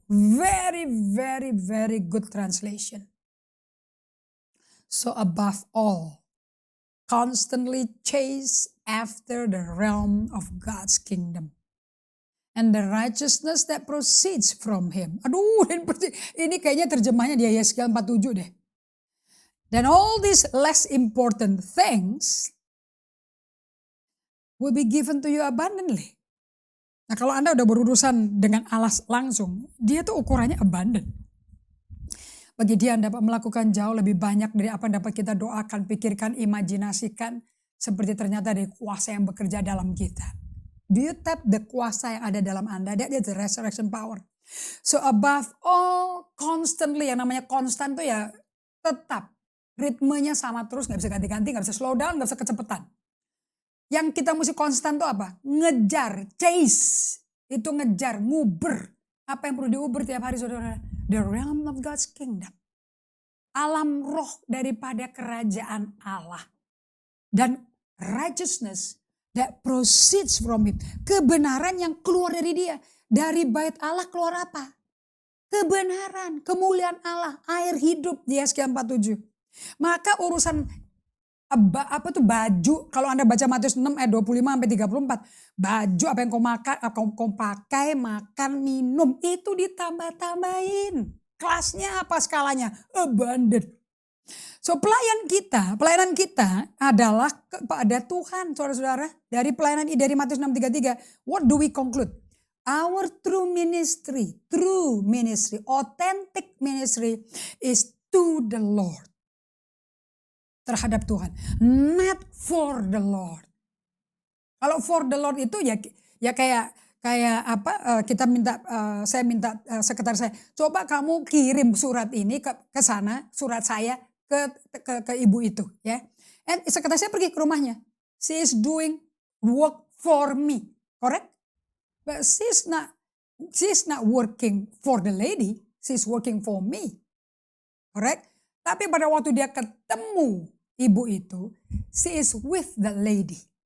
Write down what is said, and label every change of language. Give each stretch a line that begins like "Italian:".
English: Very, very, very good translation. So above all, constantly chase after the realm of God's kingdom and the righteousness that proceeds from Him.
Indonesian: Aduh, ini kayaknya terjemahnya di Yesaya 47 deh.
English: Then all these less important things will be given to you abundantly.
Indonesian: Nah kalau Anda udah berurusan dengan Allah langsung, dia tuh ukurannya abundant. Bagi dia dapat melakukan jauh lebih banyak dari apa yang dapat kita doakan, pikirkan, imajinasikan. Seperti ternyata ada kuasa yang bekerja dalam kita.
English: Do you tap the
Indonesian: kuasa yang ada dalam Anda?
English: That is the resurrection power. So above all, constantly,
Indonesian: yang namanya konstan tuh ya tetap. Ritmenya sama terus, gak bisa ganti-ganti, gak bisa slow down, gak bisa kecepatan. Yang kita mesti konstan tuh apa? Ngejar, chase. Itu ngejar, nguber. Apa yang perlu diuber tiap hari saudara?
English: The realm of God's kingdom.
Indonesian: Alam roh daripada kerajaan Allah.
English: Dan righteousness that proceeds from Him.
Indonesian: Kebenaran yang keluar dari dia. Dari bait Allah keluar apa? Kebenaran, kemuliaan Allah, air hidup di Yesaya 47. Maka urusan baju, kalau Anda baca Matius 6 ayat 25 sampai 34, baju apa yang kau pakai, makan, minum, itu ditambah-tambahin. Kelasnya apa skalanya? Abundant. So pelayanan kita adalah kepada Tuhan, saudara-saudara. Dari pelayanan dari Matius 6:33,
English: what do we conclude? Our true ministry, authentic ministry is to the Lord.
Indonesian: Terhadap Tuhan,
English: not for the Lord.
Indonesian: Kalau for the Lord itu ya kayak apa? Saya minta sekretaris saya, coba kamu kirim surat ini ke sana, surat saya ke ibu itu, ya. And sekretaris saya pergi ke rumahnya.
English: She is doing work for me, correct? But she's not working for the lady, she's working for me, correct?
Indonesian: Tapi pada waktu dia ketemu ibu itu,
English: she is with the lady.